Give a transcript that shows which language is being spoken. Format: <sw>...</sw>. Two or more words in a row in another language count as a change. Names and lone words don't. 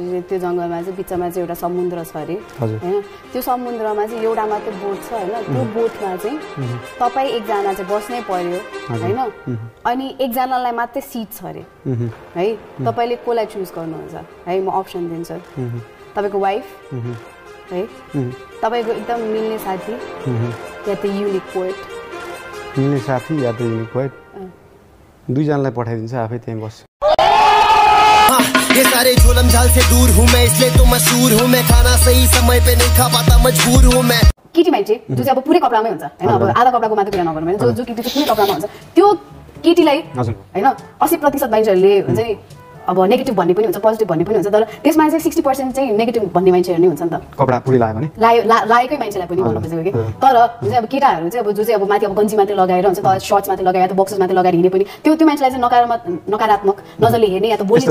<ne>त्यो जंगलमा चाहिँ बिचमा चाहिँ एउटा समुद्र छ अरे हैन त्यो समुद्रमा चाहिँ एउटा मात्र बोट छ हैन त्यो बोटमा चाहिँ तपाई एकजना चाहिँ बस्नै पर्यो हैन अनि एकजनालाई मात्र सिट छ अरे है तपाईले कोलाई चुज गर्नुहुन्छ है म अप्सन दिन्छु तपाईको वाइफ है तपाईको एकदम मिल्ने साथी या त</ne> <en>unique poet</en> <ne>मिल्ने साथी या त</ne> <en>unique poet</en> <ne>दुई जनालाई पठाइदिन्छ आफै त्यही बस्छु</ne> <hi>ये सारे जुल्म झाल से दूर हूं मैं इसलिए तो मशहूर हूं मैं खाना सही समय पे नहीं खा पाता मजबूर हूं मैं</hi> <ne>केटी मान्छे जो चाहिँ अब पुरै कपडामै हुन्छ हैन अब आधा कपडाको मात्र कुरा नगरौँ हैन जो केटी चाहिँ पुरै कपडामा हुन्छ त्यो केटीलाई हैन 80% मान्छेहरुले हुन्छ नि अब नेगेटिभ भन्ने पनि हुन्छ पोजिटिभ भन्ने पनि हुन्छ तर त्यसमा चाहिँ 60% चाहिँ नेगेटिभ भन्ने मान्छेहरु नै हुन्छ नि त कपडा पुरै लायो भने लाएकै मान्छेलाई पनि भन्नु खोजेको के तर हुन्छ अब केटाहरु चाहिँ अब जो चाहिँ अब माथि अब गन्जी मात्र लगाएर हुन्छ त शर्ट्स मात्र लगाएर त बक्सर्स मात्र लगाएर हिँड्ने पनि त्यो मान्छेलाई चाहिँ नकारात्मक नजरले हेर्ने या त बोल्ने</ne>